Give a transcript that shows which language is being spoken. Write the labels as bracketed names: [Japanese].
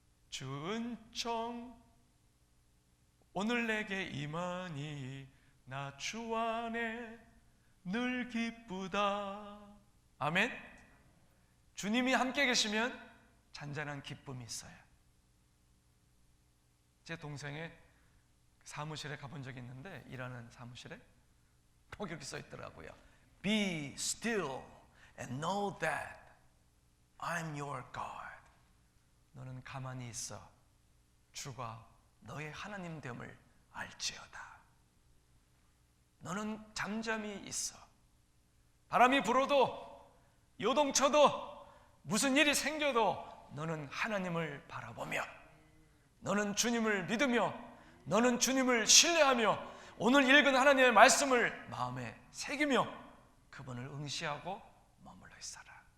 [Korean] 주 은총 오늘 내게 임하니 나 주 안에 늘 기쁘다. 아멘. 주님이 함께 계시면 잔잔한 기쁨이 있어요. 제 동생의 사무실에 가본 적이 있는데, 일하는 사무실에 거기 이렇게 써 있더라고요. [English] Be still and know that I'm your God. [Korean] 너는 가만히 있어, 주가 너의 하나님 됨을 알지어다. 너는 잠잠히 있어. 바람이 불어도 요동쳐도 무슨 일이 생겨도 너는 하나님을 바라보며, 너는 주님을 믿으며, 너는 주님을 신뢰하며, 오늘 읽은 하나님의 말씀을 마음에 새기며 그분을 응시하고 머물러 있어라.